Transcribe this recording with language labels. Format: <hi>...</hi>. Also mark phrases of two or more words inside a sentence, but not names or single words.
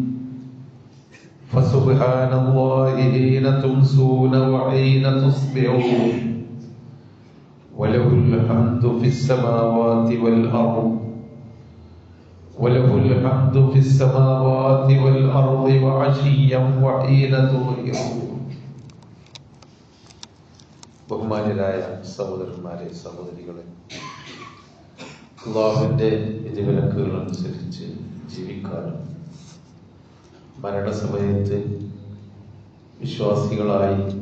<ar>فسبحان الله حين تمسون وحين تصبحون وله الحمد في السماوات والأرض وله الحمد في السماوات والأرض وعشيا وحين تظهرون</ar> <ml>ബഹുമാന്യരായ സഹോദരന്മാരെ സഹോദരികളെ, അല്ലാഹുവിന്റെ വിധിവിലക്കുകൾ അനുസരിച്ച് ജീവിക്കാനും മരണസമയത്ത് വിശ്വാസികളായി</ml>